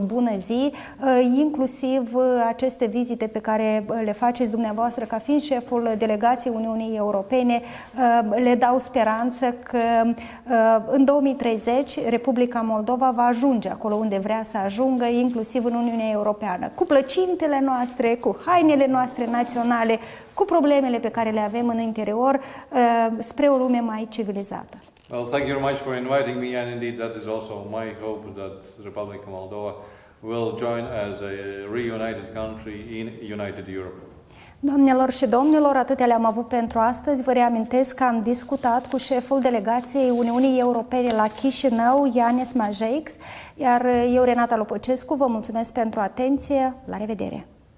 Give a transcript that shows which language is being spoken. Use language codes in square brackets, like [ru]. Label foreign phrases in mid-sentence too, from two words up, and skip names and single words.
[ro] bună zi, inclusiv aceste vizite pe care le faceți dumneavoastră ca fiind șeful delegației Uniunii Europene le dau speranță că în 2030 Republica Moldova va ajunge acolo unde vrea să ajungă, inclusiv în Uniunea Europeană, cu plăcintele noastre, cu hainele noastre naționale, cu problemele pe care le avem în interior, spre o lume mai civilizată. [en] Well, thank you very much for inviting me, and indeed that is also my hope that the Republic of Moldova will join as a reunited country in united Europe. [ro] Doamnelor și domnilor, atâtea le-am avut pentru astăzi. Vă reamintesc că am discutat cu șeful delegației Uniunii Europene la Chișinău, Janis Mazeiks, iar eu, Renata Lopăcescu, vă mulțumesc pentru atenție. La revedere!